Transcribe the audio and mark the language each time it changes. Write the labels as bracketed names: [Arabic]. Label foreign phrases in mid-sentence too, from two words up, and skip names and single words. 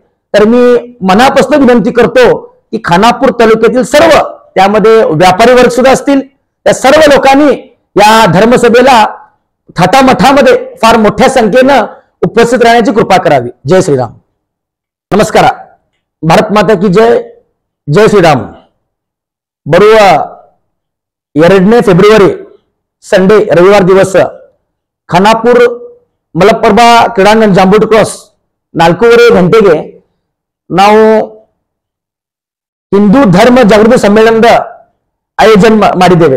[Marathi] तर मी मनापासून विनंती करतो की खानापूर तालुक्यातील सर्व, त्यामध्ये व्यापारी वर्ग सुद्धा असतील, त्या सर्व लोकांनी या धर्मसभेला थाटामठामध्ये फार मोठ्या संख्येनं उपस्थित राहण्याची कृपा करावी. [Hindi] जय श्रीराम. नमस्कार. भारत माता की जय. जय श्रीराम. [Kannada] ಬರುವ 2 ಫೆಬ್ರವರಿ ಸಂಡೇ ರವಿವಾರ ದಿವಸ ಖಾನಾಪುರ ಮಲಪ್ರಭಾ ಕ್ರೀಡಾಂಗಣ ಜಾಂಬೂಟ್ ಕ್ರಾಸ್ 4:30 ಗಂಟೆಗೆ ನಾವು ಹಿಂದೂ ಧರ್ಮ ಜಾಗೃತಿ ಸಮ್ಮೇಳನದ ಆಯೋಜನ ಮಾಡಿದ್ದೇವೆ.